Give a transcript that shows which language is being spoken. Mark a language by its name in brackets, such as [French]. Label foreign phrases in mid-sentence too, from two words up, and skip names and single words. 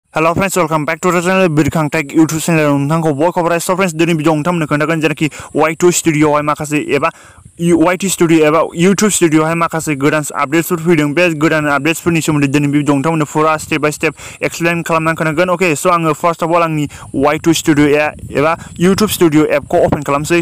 [English] Hello friends, welcome back to the channel Birkhang Tech YouTube channel. [Bodo] नोंथांखौ बयखौबो [English] so friends [Bodo] दिनै भिडिअ नोंथांमोननो खोन्थागोन जेनाखि Y2 स्टुडिअ आवहाय माखासे एबा Y2 स्टुडिअ एबा YouTube स्टुडिअ आवहाय माखासे गोदान आपडेट्सफोर फैदों बे गोदान आपडेट्सफोरनि सोमोन्दै दिनै भिडिअ नोंथांमोननो फुरा [English] step by step explain [Bodo] खालामनानै खोन्थागोन। [English] okay so [Bodo] आङो [English] first of all [Bodo] आंनि Y2 स्टुडिअ एबा YouTube स्टुडिअ एपखौ ओपन खालामसै।